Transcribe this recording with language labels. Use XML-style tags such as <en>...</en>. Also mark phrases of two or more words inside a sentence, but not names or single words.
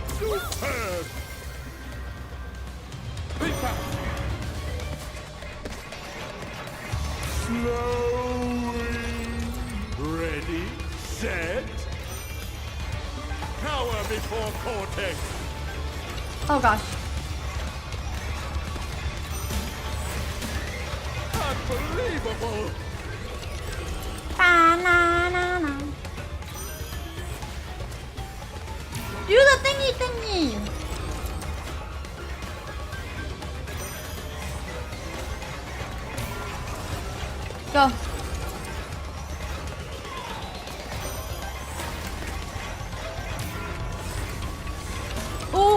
<en>Superb. Slowly. Ready, set. Cower before Cortex. Oh gosh. Unbelievable. Ba-na-na-na. Do the thingy thingy. Go. Ooh.</en>